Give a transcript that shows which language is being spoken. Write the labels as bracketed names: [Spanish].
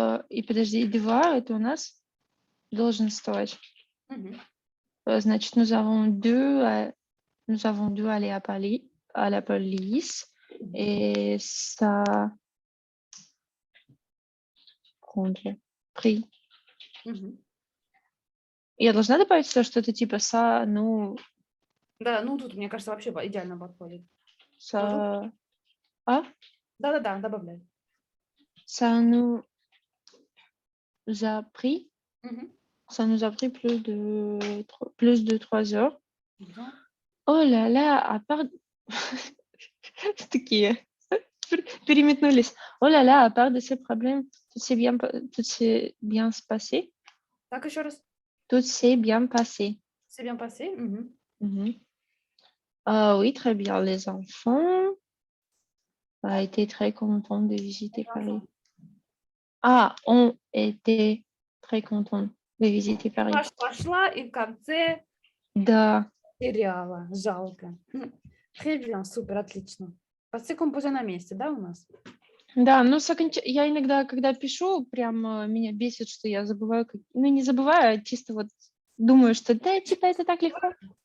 [Russian] И подожди, devoir, это у нас долженствовать. Мгм. Значит, [French] nous avons dû aller à la police et ça prendre, pris. Мгм. [Russian] Я должна добавить все что-то типа ça, ну, Да, ну тут, мне кажется, вообще идеально подходит. [French] ça, а, [Russian] Да-да-да, добавляй. [French] ça nous a pris, Мгм. ça nous a pris plus de 3 heures. Bien. Oh là là, à part... [Russian] Такие переметнулись. [French] Oh là là, à part de ces problèmes, tout s'est bien passé. [Russian] Так, еще раз. [French] Tout s'est bien passé. C'est bien passé. Мгм. Mhm. Oui, très bien. Les enfants ont été très contents de visiter Paris. Ont été très contents de visiter Paris. [Russian] Пошла и в конце Да. теряла. Жалко. [French] Très bien, [Russian] супер, отлично. Passé composé на месте, да, у нас? Да, но я иногда, когда пишу, прям меня бесит, что я забываю, ну не забываю, а чисто вот думаю, что да, типа это так легко.